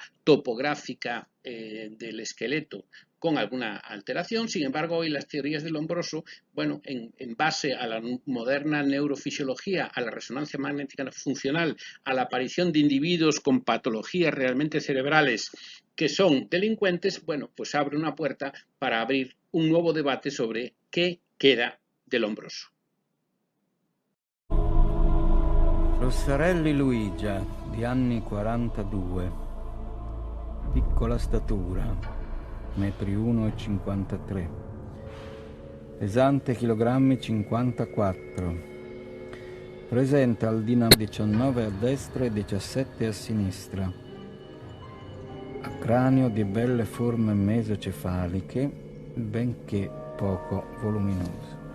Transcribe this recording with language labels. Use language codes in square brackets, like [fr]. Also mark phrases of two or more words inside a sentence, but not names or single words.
[es] topográfica del esqueleto con alguna alteración, sin embargo hoy las teorías de Lombroso, bueno, en base a la moderna neurofisiología, a la resonancia magnética funcional, a la aparición de individuos con patologías realmente cerebrales que son delincuentes, bueno, pues abre una puerta para abrir un nuevo debate sobre qué queda de Lombroso. [it] Rossarelli Luigia, di anni 42, piccola statura, 1,53 m, pesante chilogrammi 54, presenta al dinamo 19 a destra e 17 a sinistra, a cranio di belle forme mesocefaliche, benché poco voluminoso.